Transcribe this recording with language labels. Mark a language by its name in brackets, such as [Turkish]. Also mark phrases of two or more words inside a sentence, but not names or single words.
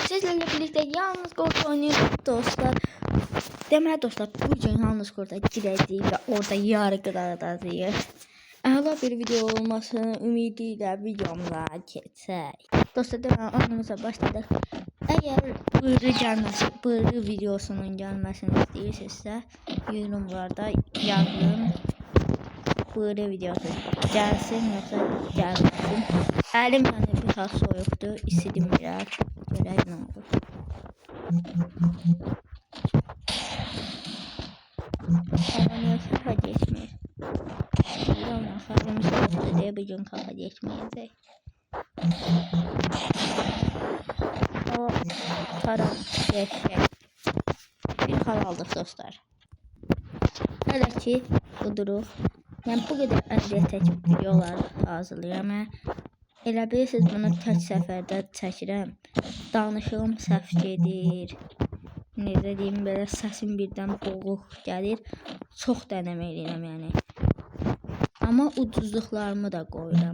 [Turkish] Sizlerle birlikte yalnız kurt oynuyoruz dostlar. [Azerbaijani] Deməli dostlar, bugün yalnız kurda girəcəyik və orada yargıladacağıq. Əla bir video olmasını ümidiyle videomla keçək. Dostlar, deməli oyunumuza başladıq. Əgər bırı videosunun gəlməsini istəyirsinizsə, yorumlarda yazın. Bırı videosu gəlsin yoxsa gəlməsin. Əlim yəni biraz soyuqdur, isidim biraz. Görək nə olur. [Turkish] Hava kafa geçmiyor. Bilmiyorum, havam soğuktu diye bugün kafa geçmeyecek. O taraf geçecek. [Azerbaijani] Bir hal aldık dostlar. Hele ki buduruq. Yani [Turkish] bu kadar [Azerbaijani] əziyyət videolar hazırlayıram. Elə bilirsiniz, bunu tək səfərdə çəkirəm. Danışığım səhv gedir. Necə deyim, belə səsim birdən boğuq gəlir. Çox dənəmə edirəm yəni. Amma ucuzluqlarımı da qoyuram.